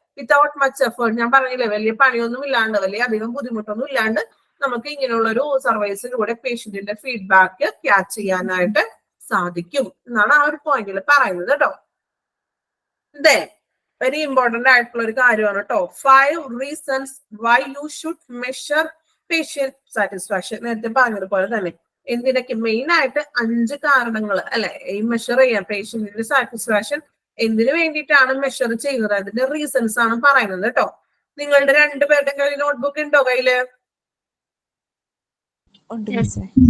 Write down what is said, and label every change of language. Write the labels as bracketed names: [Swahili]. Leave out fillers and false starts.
[Malayalam] Without much effort, ഞാൻ പറഞ്ഞില്ലേ, വലിയ പണിയൊന്നും ഇല്ലാണ്ട്, വലിയ അധികം ബുദ്ധിമുട്ടൊന്നും ഇല്ലാണ്ട് നമുക്ക് ഇങ്ങനെയുള്ള ഒരു സർവീസിലൂടെ പേഷ്യന്റിന്റെ ഫീഡ്ബാക്ക് ക്യാച്ച് ചെയ്യാനായിട്ട് സാധിക്കും എന്നാണ് ആ ഒരു പോയിന്റിൽ പറയുന്നത് കേട്ടോ. വെരി ഇമ്പോർട്ടന്റ് ആയിട്ടുള്ള ഒരു കാര്യമാണ് കേട്ടോ. [English] 5 reasons why you should measure patient satisfaction. [Malayalam] നേരത്തെ പറഞ്ഞതുപോലെ തന്നെ എന്തിനൊക്കെ മെയിൻ ആയിട്ട് 5 കാരണങ്ങൾ അല്ലെ ഈ മെഷർ ചെയ്യാൻ പേഷ്യന്റിന്റെ സാറ്റിസ്ഫാക്ഷൻ എന്തിനു വേണ്ടിയിട്ടാണ് മെഷർ ചെയ്യുന്നത്, അതിന്റെ റീസൺസ് ആണ് പറയുന്നത് കേട്ടോ. നിങ്ങളുടെ രണ്ടുപേരുടെ കയ്യിൽ നോട്ട്ബുക്ക് ഉണ്ടോ കയ്യില്? ഉണ്ട് മിസ്സേ.